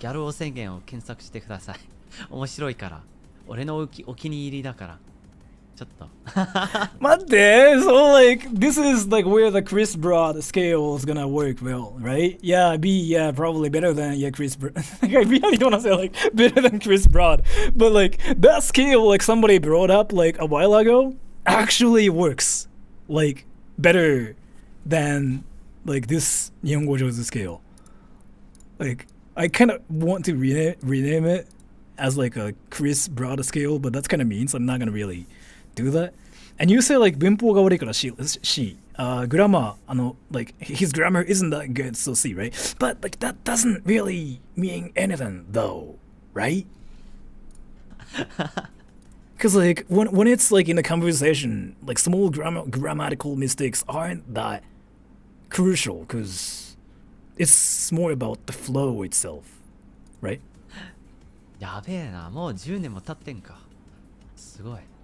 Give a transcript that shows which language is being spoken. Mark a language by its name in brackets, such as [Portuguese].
[Japanese] ギャル王宣言を検索してください。面白いから。俺のお気に入りだから。ちょっと。待って [English] So like, this is like where the Chris Broad scale is gonna work well, right? Yeah, B, yeah, probably better than, yeah, Chris Broad. Like, I really don't wanna say like, better than Chris Broad. But like, that scale like somebody brought up like a while ago actually works. Like, better than like this Nihongo Jozu scale. Like, I kind of want to rename it as like a Chris Broad scale, but that's kind of mean, so I'm not gonna really do that. And you say like [Japanese] 文法が悪いから [English] she grammar like his grammar isn't that good, so C, right? But like that doesn't really mean anything though, right? Because like when it's like in a conversation, like small grammatical mistakes aren't that crucial because it's more about the flow itself, right? [Japanese] やべえな、もう10年も経ってんか。すごい。